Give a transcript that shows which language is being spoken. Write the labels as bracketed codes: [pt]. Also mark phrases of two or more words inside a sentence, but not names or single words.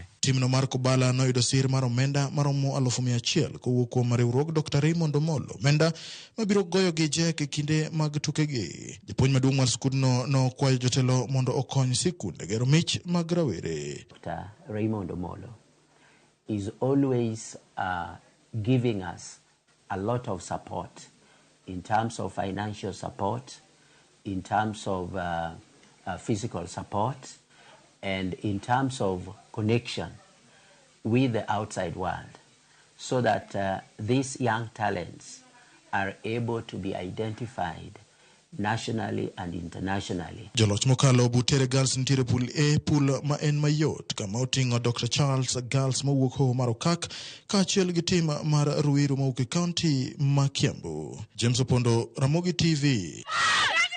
[luo] Timno mar Kobala noyudo sir mar omenda maromo 100,000 kowuok kuom riwruog Dr. Raymond Omolo. Omenda mabiro goyo gi jek e kinde mag tukegi. Japuonj maduong' mar skundno nokwayo jotelo mondo okony sikunde gero mich mag rawere. Dr. [en] Raymond Omolo is always giving us a lot of support in terms of financial support, in terms of physical support, and in terms of connection with the outside world, so that these young talents are able to be identified nationally and internationally. [luo] Joloch mokalo Butere Girls nitiere pool A, pool ma en mayot kama oting'o Dr. Charles Girls mawuok Hoho mar Okak kaachiel gi tim mar Ruiru mawuok e kaunti ma Kiambu. James Opondo, Ramogi TV.